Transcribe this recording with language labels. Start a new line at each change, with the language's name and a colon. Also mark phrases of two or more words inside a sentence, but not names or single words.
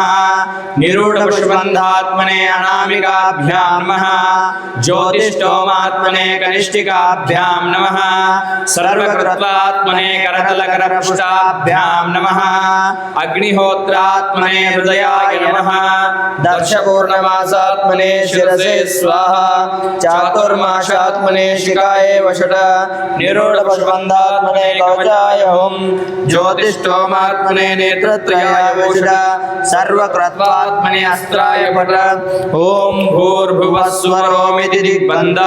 Sanskrit: ನಿರೂಢಪುಷ್ಪಬಂಧಾತ್ಮನೆ ಅನಾಮಿಕಾಭ್ಯಾಂ ನಮಃ. ಜ್ಯೋತಿಷ್ಠೋಮಾತ್ಮನೆ ಕನಿಷ್ಠಿಕಾಭ್ಯಾಂ ನಮಃ. ಸರ್ವಕೃತ್ವಾತ್ಮನೆ ಕರತಲಕರಪುಷ್ಟಾಭ್ಯಾಂ ನಮಃ. ಅಗ್ನಿಹೋತ್ರಾತ್ಮನೆ ಹೃದಯಾಯ ನಮಃ. ದರ್ಶಪೂರ್ಣಮಾಸಾತ್ಮನೆ ಶಿರಸೆ ಸ್ವಾಹಾ. ಚಾತುರ್ಮಾಸಾತ್ಮನೆ ಶಿಖಾಯೇ ವಷಟ. ನಿರೂಢಪುಷ್ಪಬಂಧಾತ್ಮನೆ ಕವಚಾಯ ಓಂ. ಜ್ಯೋತಿಷ್ಠೋಮಾತ್ಮನೆ ನೇತ್ರತ್ರಯಾಯ ವಷಟ. ಸರ್ವಕೃತ್ವಾತ್ಮನೆ ಅಸ್ತ್ರಾಯ ಪಟ. ಓಂ ಭೂರ್ಭುವಸ್ವರೋಮಿತಿ ದಿಗ್ಬಂಧಃ.